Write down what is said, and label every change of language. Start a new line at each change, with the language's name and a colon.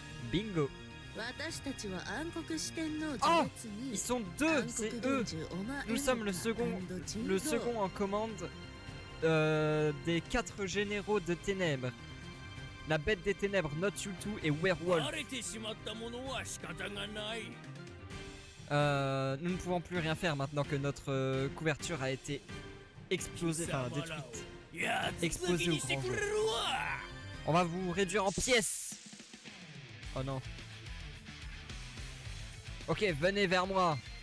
Japanese: Bingo. 私たちは暗黒四天王 Oh 序列に
French: Ils sont deux, c'est eux. Nous sommes le second en commande des 4 généraux de ténèbres. La bête des ténèbres, Not You Too et Werewolf.
Japanese: バレてしまったものは仕方がない
French: Nous ne pouvons plus rien faire maintenant que notre couverture a été explosée, enfin détruite.
Japanese: やっ
French: Explosé au
Japanese: にしてく
French: grand jour.
Japanese: れるわ
French: On va vous réduire en pièces. Oh non. Ok, venez vers moi.